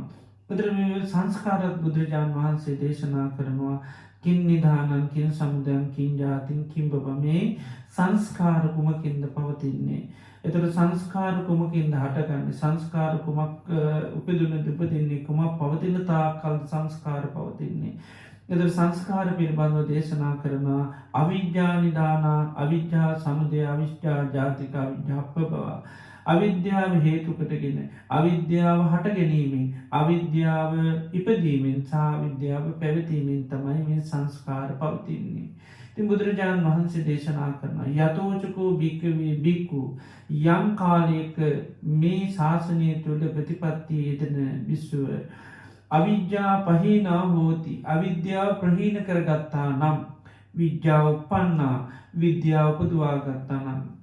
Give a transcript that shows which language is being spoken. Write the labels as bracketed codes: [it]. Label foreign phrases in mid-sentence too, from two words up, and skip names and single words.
[si] ඒතර මේ සංස්කාරත් බුදුරජාණන් වහන්සේ දේශනා කරනවා [pi] කින් නිධානං කින් සමුදයං කින් ජාතිං කින් බබ [si] මේ සංස්කාර කුමකින්ද පවතින්නේ. එතකොට සංස්කාර කුමකින්ද හටගන්නේ සංස්කාර කුමක් උපදිනද උපදින්නේ කුමක් පවතින තාක්කල් සංස්කාර පවතින්නේ. එතකොට සංස්කාර පිළිබඳව දේශනා කරනවා [pi] අවිජ්ජා නිදානා අවිජ්ජා සමුදය අවිජ්ජා ජාතික අවිජ්ජා ප්‍රභව [si] අවිද්‍යාව හේතු කොටගෙන අවිද්‍යාව හට ගැනීමෙන් අවිද්‍යාව ඉපදීමෙන් සහ අවිද්‍යාව පැවතීමෙන් තමයි මේ සංස්කාර පවතින්නේ. ඉතින් බුදුරජාණන් වහන්සේ දේශනා කරනවා [pi] යතෝචකෝ භික්ඛවේ භික්ඛු [si] යම් කාලයක මේ ශාසනය තුළ ප්‍රතිපත්තිය යෙදෙන විසුව [pi] අවිද්‍යා පහීනා හෝති [si] අවිද්‍යාව ප්‍රහීන කරගත්තා නම් විද්‍යාව උපන්නා විද්‍යාව උපදවා ගත්තා නම්